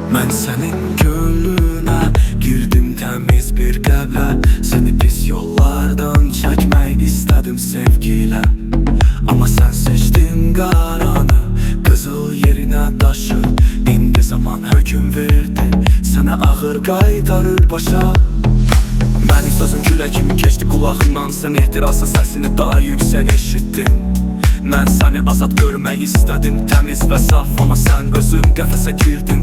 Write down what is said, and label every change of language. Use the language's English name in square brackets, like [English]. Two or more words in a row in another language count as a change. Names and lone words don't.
[Turkish] senin gönlüne girdim temiz bir qəlblə. Seni pis yollardan çekmek istedim sevgiyle. Ama sen seçtin qaranı, qızıl yerine daşı. [Azerbaijani] İndi zaman höküm verdi, sənə ağır qaytarır başa. Mənim sözüm gülə kimi keçdi qulağımdan, sən ehtirasla səsini daha yüksək eşitdin. Mən səni azad görmək istədim, təmiz və saf, amma sən özün qəfəsə girdin.